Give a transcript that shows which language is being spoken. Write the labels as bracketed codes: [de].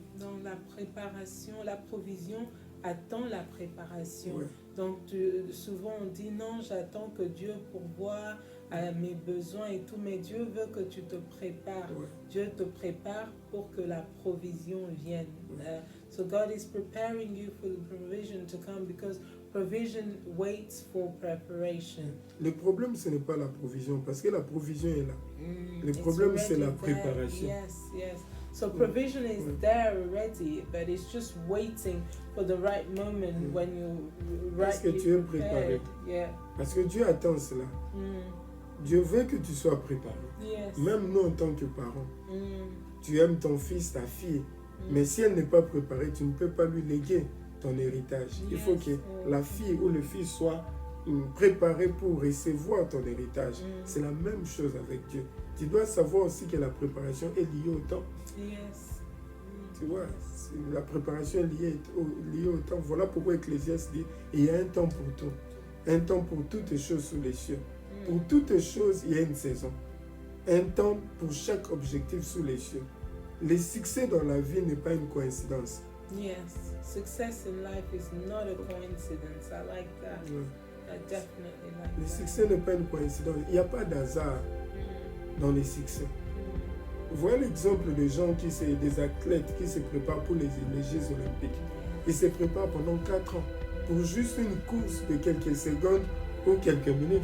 [fr] Dans la préparation, la provision attend la préparation. Ouais. Donc souvent on dit non, j'attends que Dieu pourvoie à mes besoins et tout, mais Dieu veut que tu te prépares. Ouais. Dieu te prépare pour que la provision vienne. [en] So God is preparing you for the provision to come, because provision waits for preparation. [fr] Le problème, ce n'est pas la provision, parce que la provision est là. Le problème, c'est la préparation. [en] Yes. So provision is there already, but it's just waiting for the right moment when you [fr] Est-ce que tu es préparé? [en] Yeah. [fr] Parce que Dieu attend cela. Dieu veut que tu sois préparé. [en] Yes. [fr] Même nous, en tant que parents, tu aimes ton fils, ta fille, mais si elle n'est pas préparée, tu ne peux pas lui léguer ton héritage. Il faut que la fille ou le fils soit préparé pour recevoir ton héritage. C'est la même chose avec Dieu. Tu dois savoir aussi que la préparation est liée au temps. [en] Yes. [fr] Tu vois, la préparation est liée au temps. Voilà pourquoi Ecclésiaste dit, il y a un temps pour tout. Un temps pour toutes choses sous les cieux. Pour toutes choses, il y a une saison. Un temps pour chaque objectif sous les cieux. Le succès dans la vie n'est pas une coïncidence. [en] Yes. Success in life is not a coincidence. I like that. I definitely like [fr] Le [en] that. [fr] succès n'est pas une coïncidence. Il n'y a pas d'hasard dans les succès. Voilà l'exemple de gens des athlètes qui se préparent pour les Jeux olympiques. Ils se préparent pendant 4 ans pour juste une course de quelques secondes ou quelques minutes.